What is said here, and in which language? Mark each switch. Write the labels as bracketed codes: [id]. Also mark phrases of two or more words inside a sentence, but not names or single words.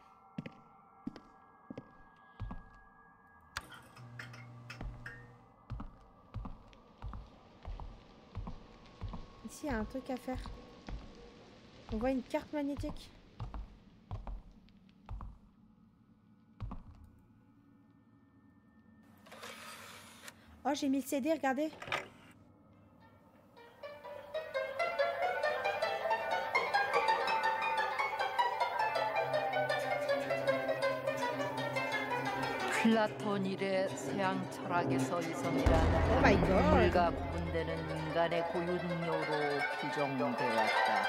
[fr] Ici il y a un truc à faire. On voit une carte magnétique. Oh, j'ai mis le CD, regardez. [ko] 플라톤 이래 서양 철학에서 이성이라는 [en] My god. [ko] 물과 구분되는 인간의 고유 능력으로 규정되었다.